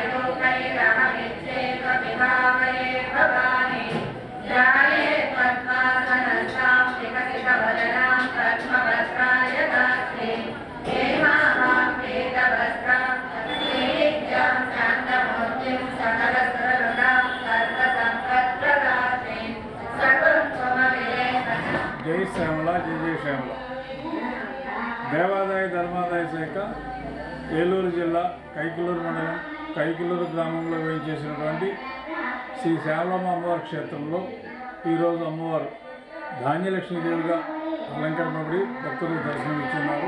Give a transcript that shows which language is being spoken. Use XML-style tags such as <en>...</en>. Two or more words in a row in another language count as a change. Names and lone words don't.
<sa>मयूखैरहमिच्छेकविभावये भवानि ध्याये पद्मासनस्तां विकसितवदनां पद्मवस्त्राय दास्ये हेमां पीतवस्त्रां श्रीनित्यां शान्तमूर्तिं सकलसुरनुगां सर्वसम्पत्प्रदात्रीं</sa> <te>జై శ్యామల జై జై శ్యామల. దేవాదాయ ధర్మాదాయ శాఖ ఏలూరు జిల్లా కైకులూరు మండలం కైకులూరు గ్రామంలో వేయించేసినటువంటి శ్రీ శ్యామలమ్మ అమ్మవారి క్షేత్రంలో ఈరోజు అమ్మవారు ధాన్యలక్ష్మీదేవిగా అలంకరణపడి భక్తులకు దర్శనమిచ్చున్నారు.</te>